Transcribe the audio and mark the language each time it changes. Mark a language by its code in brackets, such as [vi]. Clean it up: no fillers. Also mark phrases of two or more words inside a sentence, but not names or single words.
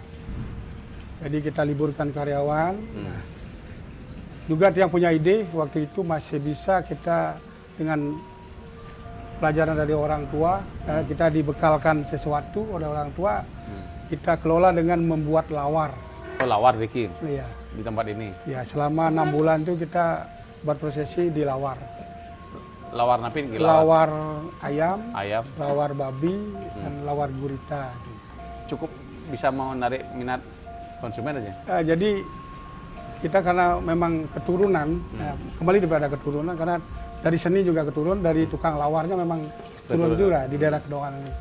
[id] Jadi kita liburkan karyawan. Nah, juga tiang punya ide waktu itu masih bisa kita dengan pelajaran dari orang tua, kita dibekalkan sesuatu oleh orang tua, kita kelola dengan membuat lawar. Oh, lawar Riki? Iya. Di tempat ini? Ya, selama 6 bulan itu kita berprosesi di lawar. Lawar napi, Lawar ayam, ayam, lawar babi, dan lawar gurita. cukup bisa menarik minat konsumen aja. Jadi kita karena memang keturunan, kembali kepada keturunan, karena dari seni juga keturun, dari tukang lawarnya memang turun juga di daerah Kedonganan ini.